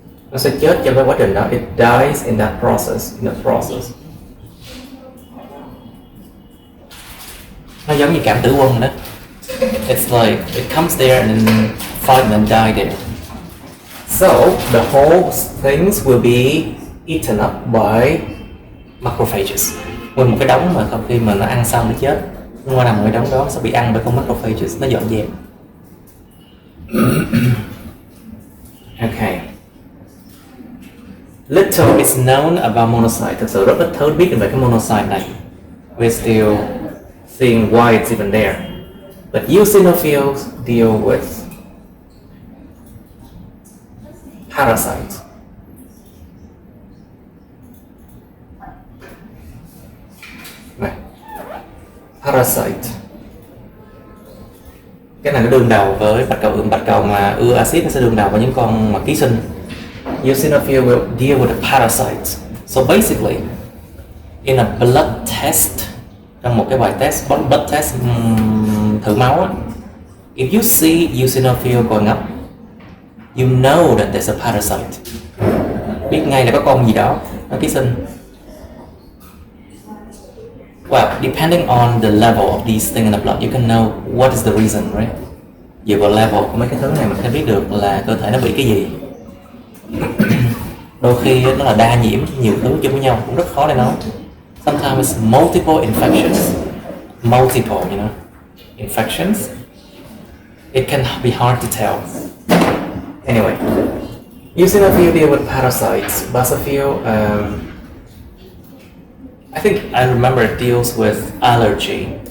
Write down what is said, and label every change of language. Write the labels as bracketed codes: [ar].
[vi] Nó sẽ chết trong cái quá trình đó. [en] It dies in that process. [vi] Nó giống như cảm tử quân đó. [en] It's like it comes there and then fight and die there. So the whole things will be eaten up by macrophages. [vi] Nguyên một cái đống mà sau khi mà nó ăn xong nó chết, nó nằm ở đống đó sẽ bị ăn bởi con macrophages, nó dọn dẹp. [en] Okay. Little is known about monocyte. [vi] Thực sự rất ít thứ biết về cái monocyte này. [en] We're still seeing why it's even there. But eosinophils deal with parasites. Parasite. [vi] Cái này nó đương đầu với bạch cầu mà ưa axit, nó sẽ đương đầu với những con mà ký sinh. [en] Eosinophil will deal with the parasites. So basically, in a blood test, [vi] trong một cái bài test, [en] blood test [vi] thử máu á, [en] if you see eosinophil going up, you know that there's a parasite. [vi] Biết ngay là có con gì đó nó ký sinh. [en] Well, depending on the level of these things in the blood, you can know what is the reason, right? [vi] dựa vào level của mấy cái thứ này mình sẽ biết được là cơ thể nó bị cái gì. Đôi khi nó là đa nhiễm nhiều thứ chung với nhau cũng rất khó để nói. [en] Sometimes it's multiple infections, multiple, infections. It can be hard to tell. Anyway, eosinophil deal with parasites. Basophil, I think I remember it deals with allergy.